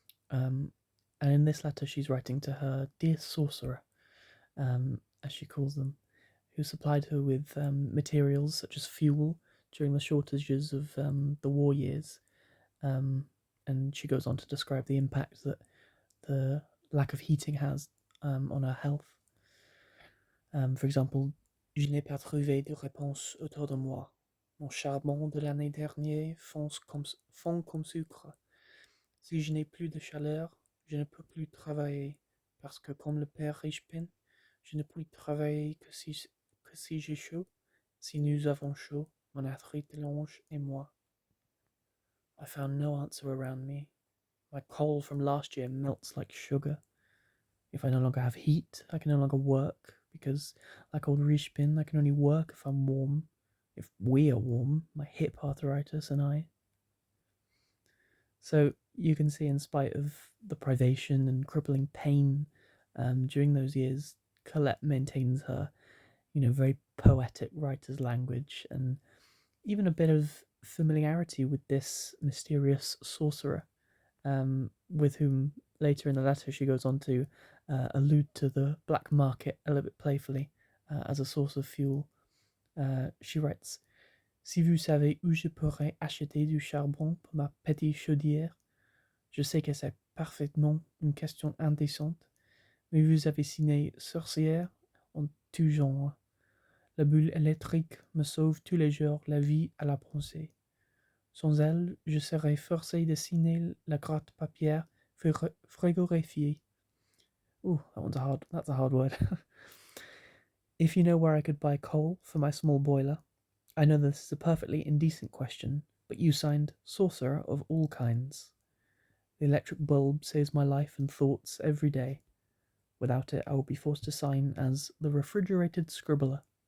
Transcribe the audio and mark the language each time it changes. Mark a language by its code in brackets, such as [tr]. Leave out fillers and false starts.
[en] And in this letter, she's writing to her dear sorcerer, as she calls them, who supplied her with materials such as fuel during the shortages of the war years. And she goes on to describe the impact that the lack of heating has on her health. For example, [fr] je n'ai pas trouvé de réponse autour de moi. Mon charbon de l'année dernière fond comme sucre. Si je n'ai plus de chaleur, je ne peux plus travailler, parce que comme le père Richepin, je ne puis travailler que si j'ai chaud. Si nous avons chaud, mon arthrite longe et moi. [en] I found no answer around me. My coal from last year melts like sugar. If I no longer have heat, I can no longer work, because, like old Richepin, I can only work if I'm warm. If we are warm, my hip arthritis and I. So you can see, in spite of the privation and crippling pain During those years, Colette maintains her, very poetic writer's language and even a bit of familiarity with this mysterious sorcerer, with whom later in the letter she goes on to allude to the black market a little bit playfully as a source of fuel. She writes, [fr] Si vous savez où je pourrais acheter du charbon pour ma petite chaudière, je sais que c'est parfaitement une question indécente, mais vous avez signé sorcière en tout genre. La bulle électrique me sauve tous les jours la vie à la pensée. Sans elle, je serais forcé de signer la gratte-papier frigorifiée. [en] Ooh, that's a hard word. If you know where I could buy coal for my small boiler, I know this is a perfectly indecent question, but you signed sorcerer of all kinds. The electric bulb saves my life and thoughts every day. Without it, I would be forced to sign as the refrigerated scribbler.